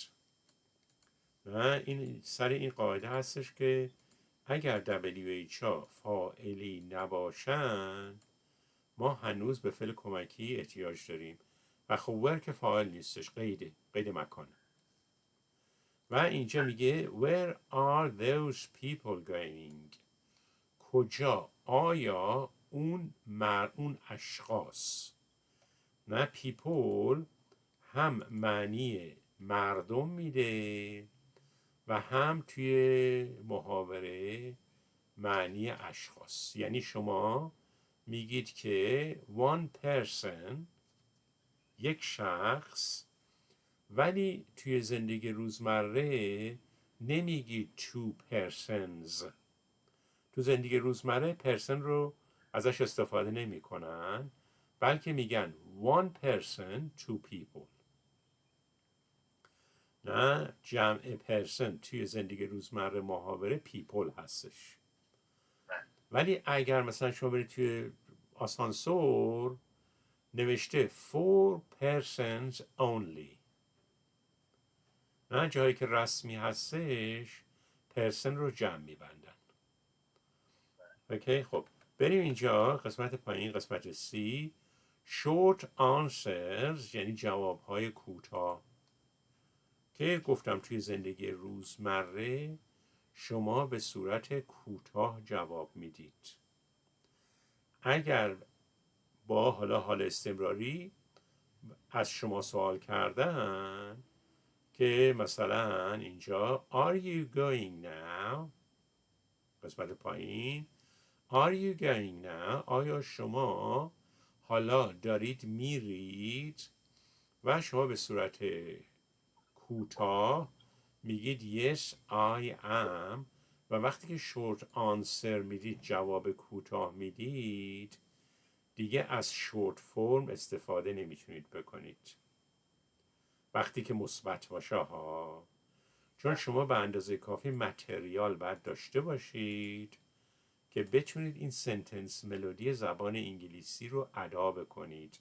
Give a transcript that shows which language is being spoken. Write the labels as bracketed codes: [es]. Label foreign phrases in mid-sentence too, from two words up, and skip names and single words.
[fa] نه این سر این قاعده هستش که اگر WH ها فاعلی نباشن ما هنوز به فعل کمکی احتیاج داریم و خب where که فاعل نیستش، قید مکانه. و اینجا میگه [en] where are those people going؟ [fa] کجا آیا اون اشخاص. نه people هم معنی مردم میده و هم توی محاوره معنی اشخاص. یعنی شما میگید که [en] one person [fa] یک شخص، ولی توی زندگی روزمره نمیگید [en] two persons. [fa] تو زندگی روزمره پرسن رو ازش استفاده نمی کنن، بلکه میگن [en] one person two people. [fa] نه جمع پرسن توی زندگی روزمره محاوره پیپل هستش. ولی اگر مثلا شما برید توی آسانسور نوشته [en] 4 persons only، [fa] نه جایی که رسمی هستش پرسن رو جمع میبندن. اوکی، خب بریم اینجا قسمت پایین، قسمت C. [en] short answers [fa] یعنی جوابهای کوتاه که گفتم توی زندگی روزمره شما به صورت کوتاه جواب میدید. اگر با حال استمراری از شما سوال کردن که مثلا اینجا [en] are you going now، [fa] قسمت پایین [en] are you going now، [fa] آیا شما حالا دارید میرید، و شما به صورت کوتاه میگید [en] yes I am. [fa] و وقتی که [en] short answer [fa] میدید، جواب کوتاه میدید، دیگه از [en] short form [fa] استفاده نمیتونید بکنید وقتی که مثبت باشه ها، چون شما به اندازه کافی متریال باید داشته باشید که بتونید این [en] sentence melody [fa] زبان انگلیسی رو ادا بکنید.